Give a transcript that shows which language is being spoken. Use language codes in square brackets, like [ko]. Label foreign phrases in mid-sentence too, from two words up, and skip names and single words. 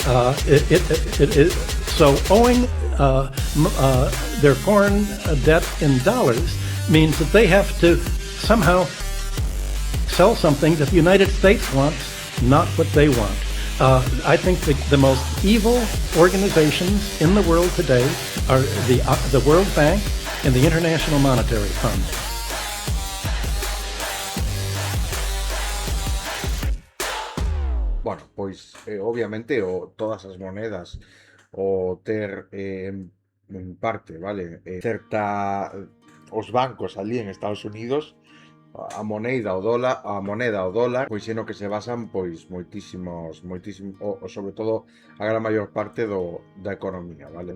[en] So owing their foreign debt in dollars means that they have to somehow sell something that the United States wants, not what they want. I think the most evil organizations in the world today are the World Bank and the International Monetary Fund. [gl] Bueno, pois obviamente todas as monedas o ter en parte, vale, os bancos ali en Estados Unidos, a moneda o dólar, pois no que se basan pois moitísimo, sobre todo a gran maior parte da economía, vale?